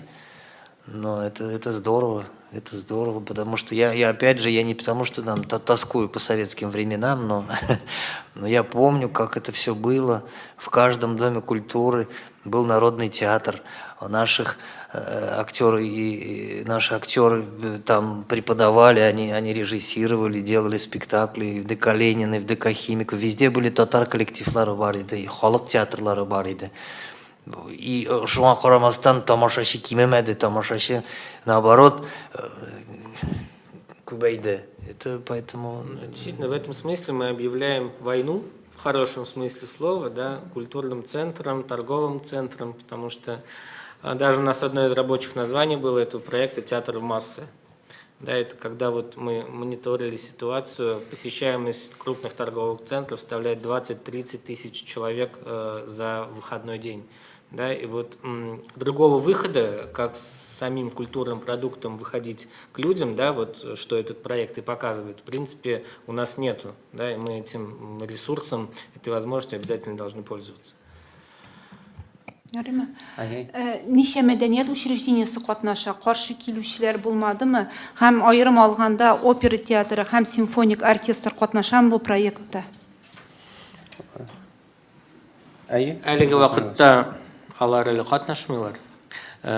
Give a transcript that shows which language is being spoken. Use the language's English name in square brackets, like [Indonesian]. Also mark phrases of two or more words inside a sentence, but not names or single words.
[Russian] Но это здорово, потому что я опять же, я не потому, что там тоскую по советским временам, но я помню, как это все было. В каждом доме культуры был народный театр, наши актеры там преподавали, они режиссировали, делали спектакли в ДК Ленина, в ДК Химиков, везде были [Tatar] татар коллективлары бар иде, халық театрлары бар иде. И шуңа карамастан тамашачы кимемәде, тамашачы наоборот күбәйде. [Russian] Это поэтому... Действительно, в этом смысле мы объявляем войну, в хорошем смысле слова, да, культурным центром, торговым центром, потому что даже у нас одно из рабочих названий было этого проекта «Театр в массы». Да, это когда вот мы мониторили ситуацию, посещаемость крупных торговых центров составляет 20-30 тысяч человек за выходной день. Да, и вот другого выхода, как с самим культурным продуктом выходить к людям, да, вот что этот проект и показывает, в принципе, у нас нету. Да, и мы этим ресурсом, этой возможностью обязательно должны пользоваться. [Tatar] Ярыймы? Ничә мәдәният учреждениесе катнаша, каршы килүчеләр булмадымы? Һәм аерым алганда опера театры һәм симфоник оркестр катнашамы бу проектта? Әлеге вакытта алар әле катнашмыйлар.